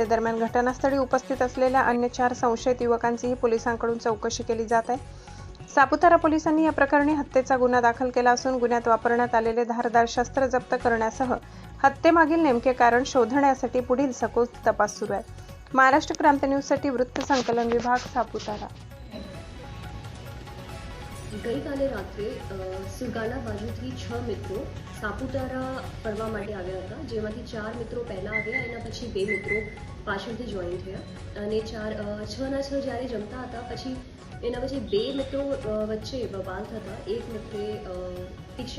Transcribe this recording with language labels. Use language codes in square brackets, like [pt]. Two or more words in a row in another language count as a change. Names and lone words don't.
[mr] दरम्यान घटनास्थळी उपस्थित असलेल्या अन्य 4 संशयित युवकांचीही पोलिसांकडून चौकशी केली जात आहे। सापुतारा पोलिसांनी या प्रकरणी हत्येचा गुन्हा दाखल केला असून गुन्ह्यात वापरण्यात आलेले धारदार शस्त्र जप्त करण्यासह हत्येमागील नेमके कारण शोधण्यासाठी पुढील सखोल तपास सुरू आहे। महाराष्ट्र क्रांती न्यूजसाठी वृत्त संकलन विभाग सापुतारा। [gu] ગઈકાલે રાત્રે સુરગાણા બાજુથી 6 મિત્રો સાપુતારા ફરવા માટે આવ્યા હતા, જેમાંથી 4 મિત્રો પહેલા આવ્યા, એના પછી 2 મિત્રો પાછળથી જોઈન થયા અને 6 જ્યારે જમતા હતા પછી એના પછી 2 મિત્રો વચ્ચે બબાલ થતા એક મિત્રે તીક્ષ્ણ